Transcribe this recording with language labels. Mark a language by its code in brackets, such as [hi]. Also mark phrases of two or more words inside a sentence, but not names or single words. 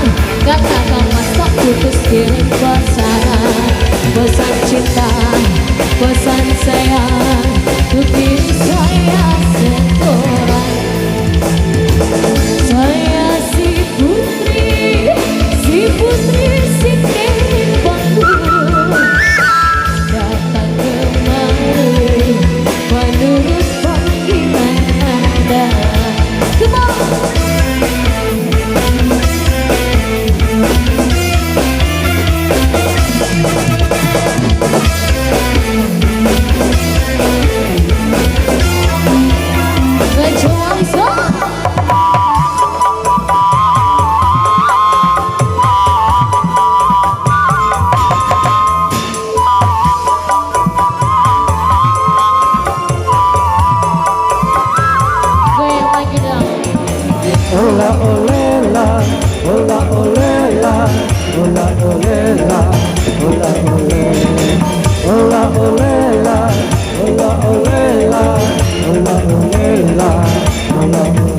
[id] Katakan mas tak putus kirim pesanan, pesan cinta, pesan sayang, untuk diri saya seorang. Saya si putri Siti Panggung, datang kemari menurut panggilan Anda. [en] Come on! [id] Kecuali goyang lagi dong. Ola olela, ola olela, ola olela, ola olela, ola olela, ola olela, ola olela, ola